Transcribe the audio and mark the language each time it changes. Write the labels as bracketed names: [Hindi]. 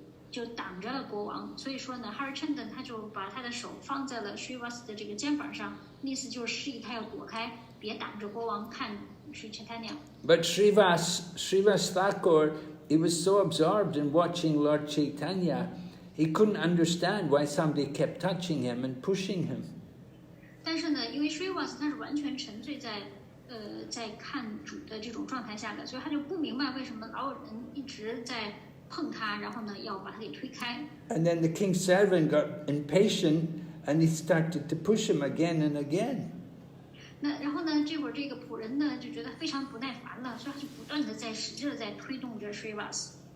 [Chinese] 就挡着了国王，所以说呢 ，Harichandan 他就把他的手放在了 Srivas 的这个肩膀上，意思就是示意他要躲开，别挡着国王看 Sri Caitanya。 [English] But Srivas Thakur, he was so absorbed in watching Lord Caitanya, he couldn't understand why somebody kept touching him and pushing him. [Chinese] 但是呢，因为 Srivas 他是完全沉醉在看主的这种状态下的，所以他就不明白为什么老有人一直在。碰他，然后呢，要把他给推开。 [English] And then the king's servant got impatient, and he started to push him again and again. [Chinese] 那然后呢，这会儿这个仆人呢就觉得非常不耐烦了，所以他就不断的使劲的在推动着 Srivas。